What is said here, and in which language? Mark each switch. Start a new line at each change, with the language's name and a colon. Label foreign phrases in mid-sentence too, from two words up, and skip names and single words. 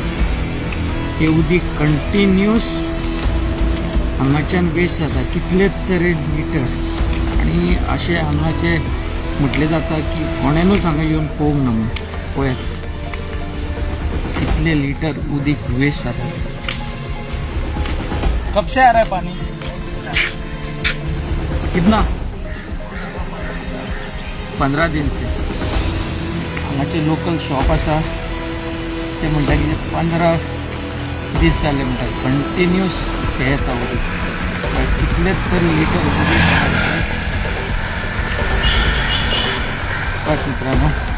Konkani: हे उदीक कंटिन्यूस हांगाच्यान वेस्ट जाता, कितले तरी लिटर. आनी अशें हांगाचे म्हटलें जाता की कोणेनूच हांगा येवन पळोवंक ना म्हणून. पळयात कितले लिटर उदीक वेस्ट जाता.
Hindi: कब से आ रहा है पानी? कितना? 15 दिन से.
Konkani: हांगाचे
English: local shop
Konkani: आसा ते म्हणटा की 15 दीस जाले म्हणटा कंटिन्यूस हे येता उदीक. कितलेच तरी लिटर उदीक मित्रांनो.